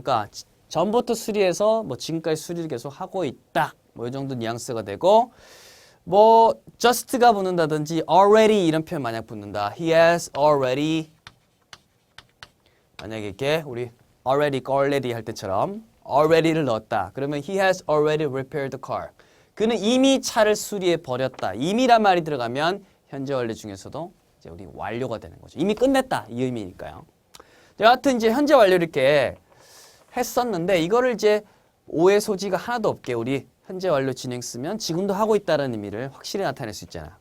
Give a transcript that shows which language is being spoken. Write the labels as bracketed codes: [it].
[ko] 그러니까 전부터 수리해서 뭐 지금까지 수리를 계속 하고 있다. 뭐 이 정도 뉘앙스가 되고 뭐 just가 붙는다든지 already 이런 표현 만약 붙는다. [en] He has already [ko] 만약에 이렇게 우리 already 할 때처럼 already를 넣었다. 그러면 [en] he has already repaired the car. [ko] 그는 이미 차를 수리해 버렸다. 이미란 말이 들어가면 현재 완료 중에서도 이제 우리 완료가 되는 거죠. 이미 끝냈다 이 의미니까요. 여하튼 이제 현재 완료 이렇게 했었는데 이거를 이제 오해 소지가 하나도 없게 우리 현재 완료 진행 쓰면 지금도 하고 있다는 의미를 확실히 나타낼 수 있잖아.